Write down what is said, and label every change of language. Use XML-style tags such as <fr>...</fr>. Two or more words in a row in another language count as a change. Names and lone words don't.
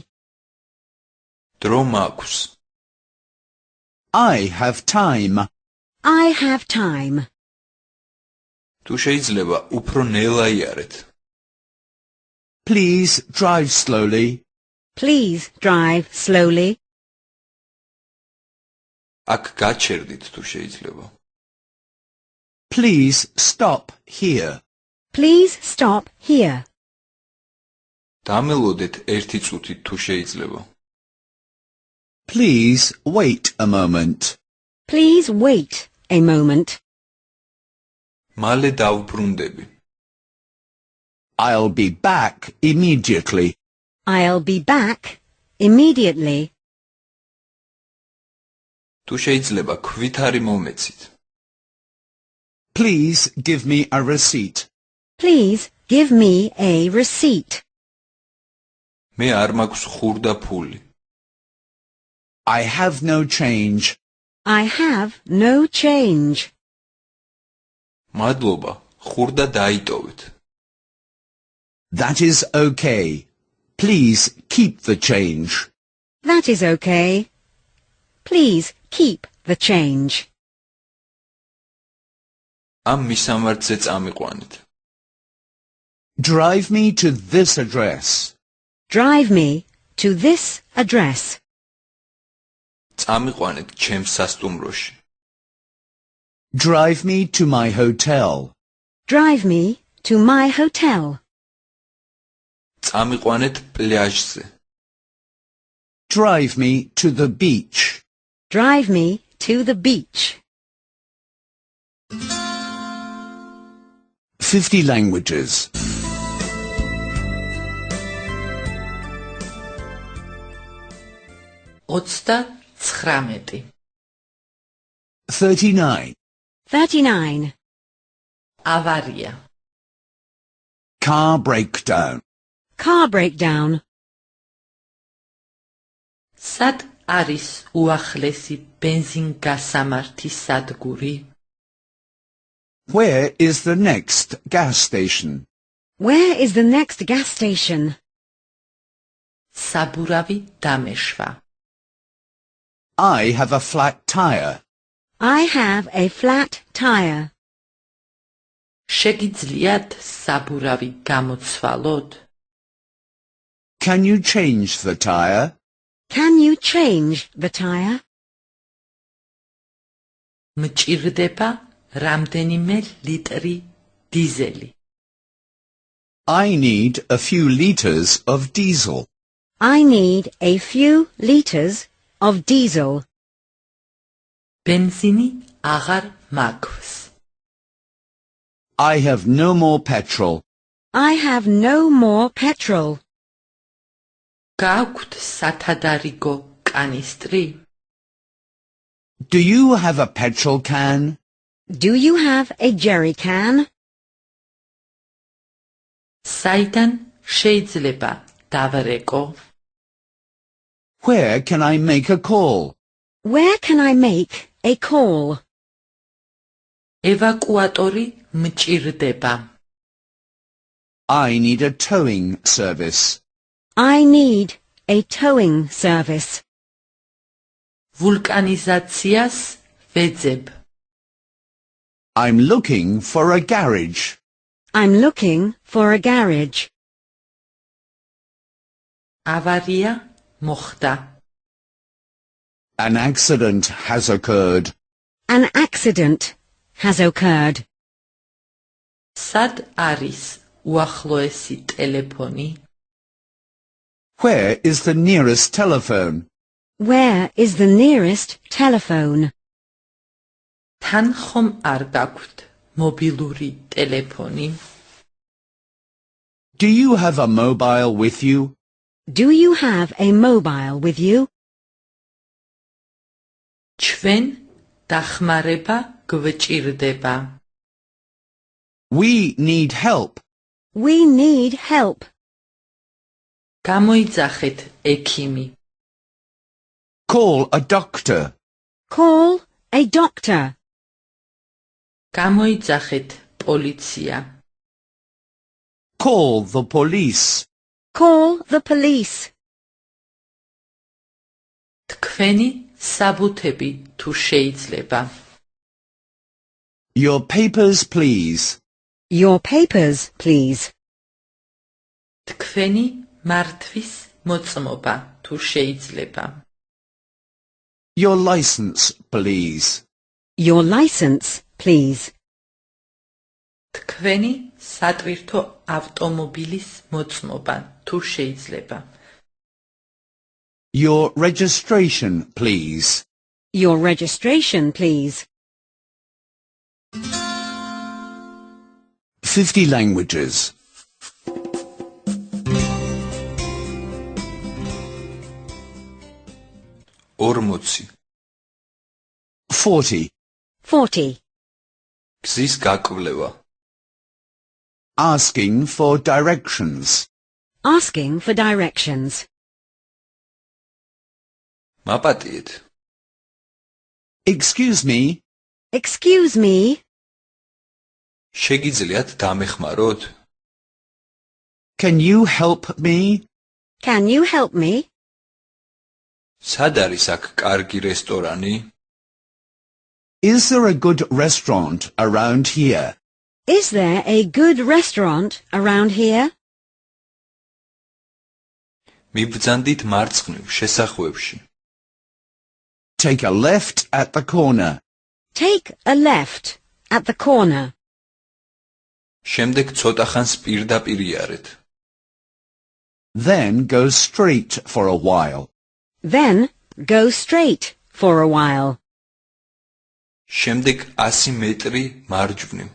<ka>დრო მაქვს.</ka> <en>I have time. I have time.</en> <ka>თუ შეიძლება უფრო ნელა იარეთ.</ka> <en>Please drive slowly. Please drive slowly.</en> <ka>აქ გაჩერდით თუ შეიძლება.</ka> <en>Please stop here. Please stop here.</en> <ka>დამელოდეთ ერთი წუთით თუ შეიძლება.</ka> <en>Please wait a moment. Please wait a moment.</en> <ka>მალე დავბრუნდები.</ka> <en>I'll be back immediately. I'll be back immediately.</en> <ka>თუ შეიძლება ქვით არი მომეცით.</ka> <en>Please give me a receipt. Please give me a receipt.</en> <ka>მე არ მაქვს ხურდა ფული.</ka> <en>I have no change. I have no change.</en> <ka>მადლობა, ხურდა დაიტოვეთ.</ka> <en>That is okay. Please keep the change. That is okay. Please keep the change.</en> <ka>ამ მისამართზე წამიყვანეთ.</ka> <en>Drive me to this address. Drive me to this address.</en> <ka>წამიყვანეთ ჩემს სასტუმროში.</ka> <en>Drive me to my hotel. Drive me to my hotel.</en> <ka>წამიყვანეთ პლაჟზე.</ka> <en>Drive me to the beach. Drive me to the beach. 50 languages.</en> <ka>Otsta 19.</ka> <en>39. 39.</en> <ka>Avaria.</ka> <en>Car breakdown. Car breakdown.</en> <ka>Sad არის უახლესი ბენზინგასამართის სადგური?</ka> <en>Where is the next gas station? Where is the next gas station?</en> <ka>საბურავი დამეშვა.</ka> <en>I have a flat tire. I have a flat tire.</en> <ka>შეგიძლიათ საბურავი გამოცვალოთ?</ka> <en>Can you change the tire? Can you change the tire?</en> <ka>მჭირდება რამდენიმე ლიტრი დიზელი.</ka> <en>I need a few liters of diesel. I need a few liters of diesel.</en> <ka>ბენზინი აღარ მაქვს.</ka> <en>I have no more petrol. I have no more petrol.</en> <ka>გააქვთ სათადარიგო კანისტრი?</ka> <en>Do you have a petrol can? Do you have a jerry can?</en> <ka>საიდან შეიძლება დავრეკო?</ka> <en>Where can I make a call? Where can I make a call?</en> <ka>ევაკუატორი მჭირდება.</ka> <en>I need a towing service. I need a towing service.</en> <ka>ვულკანიზაციას ვეძებ.</ka> <en>I'm looking for a garage. I'm looking for a garage.</en> <ka>ავარია მოხდა.</ka> <en>An accident has occurred. An accident has occurred.</en> <ka>სად არის უახლოესი ტელეფონი?</ka> <en>Where is the nearest telephone? Where is the nearest telephone?</en> <ka>თან ხომ არ გაქვთ მობილური ტელეფონი?</ka> <en>Do you have a mobile with you? Do you have a mobile with you?</en> <ka>ჩვენ დახმარება გვჭირდება.</ka> <en>We need help. We need help.</en> <ka>გამოიძახეთ ექიმი.</ka> <en>Call a doctor. Call a doctor.</en> <ka>გამოიძახეთ პოლიცია.</ka> <en>Call the police. Call the police.</en> <ka>თქვენი საბუთები თუ შეიძლება.</ka> <en>Your papers, please. Your papers, please.</en> <ka>თქვენი მართვის მოწმობა თუ შეიძლება.</ka> <en>Your license, please. Your license, please.</en> <ka>თქვენი სატვირთო ავტომობილის მოწმობა თუ შეიძლება.</ka> <en>Your registration, please. Your registration, please. 50 languages.</en> <ka>ორმოცი.</ka> <en>40. 40.</en> <ka>გზის გაკვლევა.</ka> <en>Asking for directions. Asking for directions.</en> <ka>მაპატიეთ.</ka> <en>Excuse me. Excuse me.</en> <ka>შეგიძლიათ დამეხმაროთ?</ka> <en>Can you help me? Can you help me?</en> <ka>სად არის აქ კარგი რესტორანი?</ka> <en>Is there a good restaurant around here? Is there a good restaurant around here?</en> <ka>მიბრძანდით მარცხნივ შესახვევში.</ka> <en>Take a left at the corner. Take a left at the corner.</en> <ka>შემდეგ ცოტა ხანს პირდაპირ იარეთ.</ka> <en>Then go straight for a while. Then go straight for a while.</en> <ka>შემდეგ 100 მეტრი მარჯვნივ.</ka>